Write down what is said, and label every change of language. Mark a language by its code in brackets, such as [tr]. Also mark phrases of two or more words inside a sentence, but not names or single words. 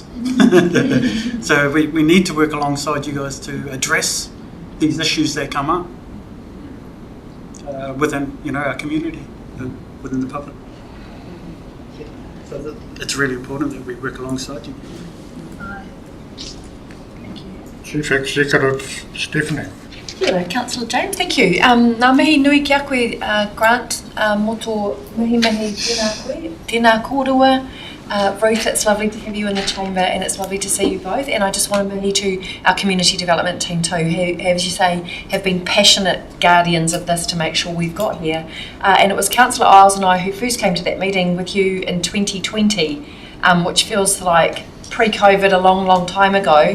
[en] So we need to work alongside you guys to address these issues that come up within, our community, within the public. So it's really important that we work alongside you. Chief Executive Stephanie. [mi] Kia ora, [en] Councillor James, thank you. [mi] Nā mihi nui ki a koe, Grant, mo tō mihi tēnā kōrua. [en] Ruth, it's lovely to have you in the chamber and it's lovely to see you both. And I just want to mihi to our community development team too, who, as you say, have been passionate guardians of this to make sure we've got here. And it was Councillor Isles and I who first came to that meeting with you in 2020, which feels like pre-COVID, a long, long time ago.